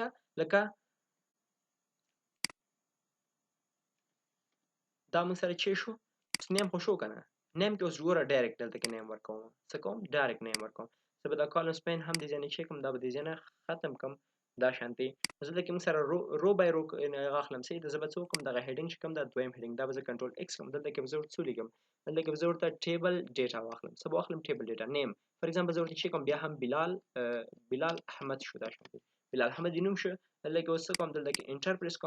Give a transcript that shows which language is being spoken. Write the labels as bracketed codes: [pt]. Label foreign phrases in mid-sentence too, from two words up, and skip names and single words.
[ps] لکه دا موږ سره چې شو اوس نیم خو شو که نه؟ نیم کې اوس ګوره ډایرکټ دلته کې نیم ورکوم. څه کوم؟ ډایرکټ نیم ورکوم. زه به دا کالم سپین هم دې ځای نه چې کوم دا به دې ځای نه ختم کړم دا شانتي. زه دلته کې موږ سره [en] row by row [ps] هغه اخلم. صحیح ده. زه به څه وکړم دغه هیډینګ چې کوم دا دویم هیډینګ دا به زه [en] control X [ps] کړم. دلته کې به زه ورته څه ولیکم؟ دلته کې به زه ورته [en] table data [ps] واخلم. څه به واخلم؟ [en] table data. name for example [ps] زه ورته چې کوم بیا هم بلال احمد شو دا شانتي. بلال احمد دې نوم شو. دلته کې اوس څه کوم؟ دلته کې [en] enter press [ps] کوم.